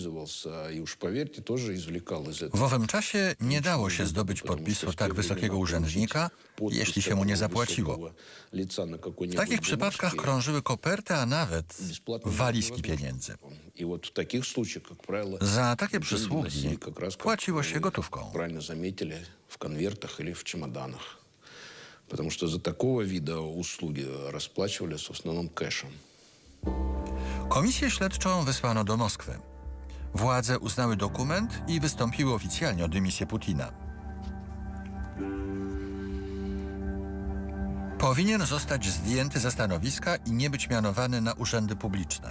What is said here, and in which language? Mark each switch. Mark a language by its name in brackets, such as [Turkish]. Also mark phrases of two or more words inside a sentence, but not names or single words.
[Polish] W owym czasie nie dało się zdobyć podpisu tak wysokiego urzędnika, jeśli się mu nie zapłaciło. W takich przypadkach krążyły koperty, a nawet walizki pieniędzy. Za takie przysługi płaciło się gotówką. [Russian] Потому что за такого вида услуги расплачивались в основном кэшем. [Polish] Komisję śledczą wysłano do Moskwy. Władze uznały dokument i wystąpiły oficjalnie o dymisję Putina. Powinien zostać zdjęty ze stanowiska i nie być mianowany na urzędy publiczne.